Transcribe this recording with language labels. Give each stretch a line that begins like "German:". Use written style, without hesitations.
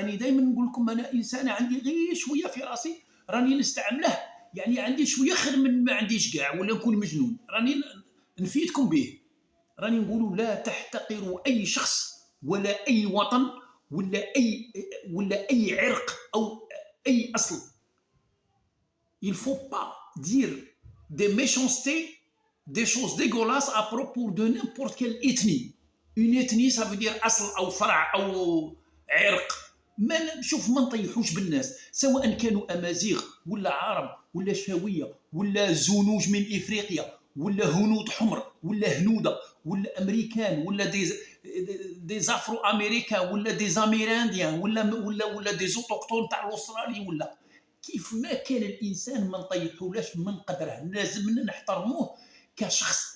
Arabic: راني دائما نقول لكم أنا إنسان عندي غير شوية في راسي راني نستعمله، يعني عندي شويه خير من ما عنديش كاع ولا نكون مجنون، راني نفيدكم به. راني نقولوا لا تحتقروا اي شخص ولا اي وطن ولا اي عرق او اي اصل.
French: il faut pas dire des méchancetés, des choses dégueulasses à propos de n'importe quelle ethnie. une ethnie ça veut dire
Arabic: اصل او فرع او عرق. ما شوف ما نطيحوش بالناس، سواء كانوا امازيغ ولا عرب ولا شاويه ولا زنوج من افريقيا ولا هنود حمر ولا هنوده ولا امريكان ولا دي افرو امريكان ولا دي زاميرانديان ولا دي اوتوكتون تاع الاسترالي ولا كيف ما كان الانسان ما نطيحولاش من قدره، لازم نحترموه كشخص.